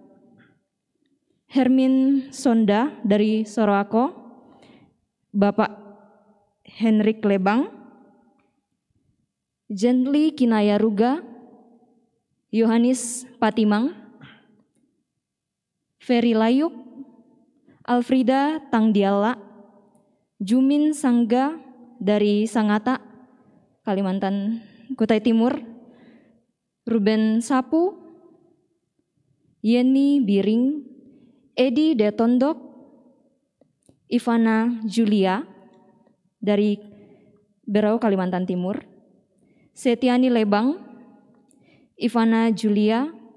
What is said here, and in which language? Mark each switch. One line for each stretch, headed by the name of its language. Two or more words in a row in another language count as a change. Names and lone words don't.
Indonesian: Hermin Sonda dari Sorowako, Bapak Henrik Lebang, Gently Kinaya Ruga, Yohanis Patimang, Ferry Layuk, Alfrida Tangdiala, Jumin Sangga dari Sangata, Kalimantan Kutai Timur, Ruben Sapu, Yeni Biring, Edi Detondok, Ivana Julia dari Berau, Kalimantan Timur, Setiani Lebang, Ivana Julia,